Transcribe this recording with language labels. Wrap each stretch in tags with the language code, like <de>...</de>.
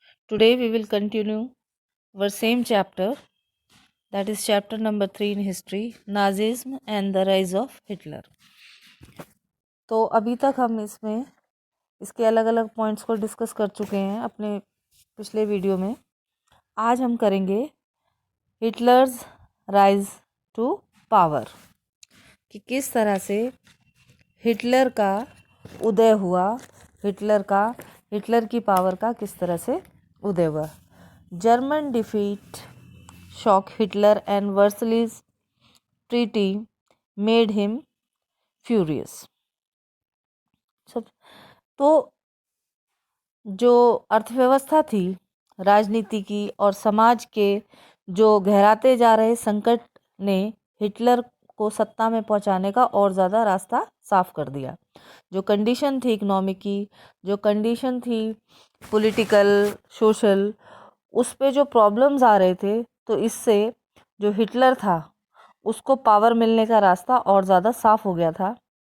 <en>Today we will continue our same chapter, that is chapter number 3 in history, Nazism and the rise of Hitler.</en> <hi>तो अभी तक हम इसमें इसके अलग अलग पॉइंट्स को डिस्कस कर चुके हैं अपने पिछले वीडियो में। आज हम करेंगे</hi> <en>Hitler's rise to power,</en> <hi>कि किस तरह से हिटलर का उदय हुआ, हिटलर की पावर का किस तरह से उदय हुआ।</hi> <en>German defeat shock Hitler and Versailles Treaty made him furious.</en> <hi>तो जो अर्थव्यवस्था थी, राजनीति की और समाज के जो गहराते जा रहे संकट ने हिटलर को सत्ता में पहुंचाने का और ज़्यादा रास्ता साफ कर दिया। जो कंडीशन थी इकोनॉमिक की, जो कंडीशन थी पॉलिटिकल सोशल, उस पे जो प्रॉब्लम्स आ रहे थे, तो इससे जो हिटलर था उसको पावर मिलने का रास्ता और ज़्यादा साफ हो गया था।</hi>